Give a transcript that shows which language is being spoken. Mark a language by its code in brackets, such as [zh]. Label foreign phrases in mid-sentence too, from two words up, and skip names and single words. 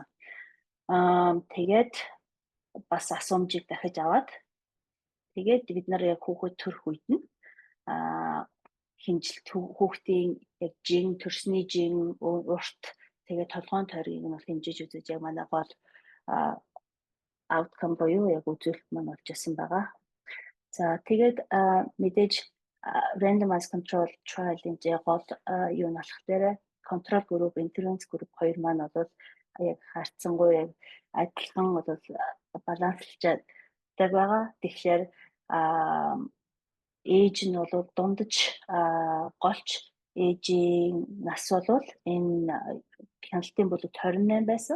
[mn] Тэгээд бас асуумжийг дахиж аваад тэгээд бид нар яг хүүхэд төрөх үед нь хэмжилт хүүхдийн яг төрсний урт тэгээд толгойн тойргийг нь хэмжиж үзэж яг манай гол outcome буюу яг үзүүлэлт маань болж байсан байгаа. За тэгээд мэдээж [en] randomized control trial- [mn] ийн гол юу нь болох дээрээ [en] control group, intervention group [mn] хоёр маань бол яг харьцангуй яг адилхан бол баланслж байгаа. Тэгэхээр ээж нь бол дундаж голч ээжийн нас бол энэ хяналтын бүлэгт 28 байсан.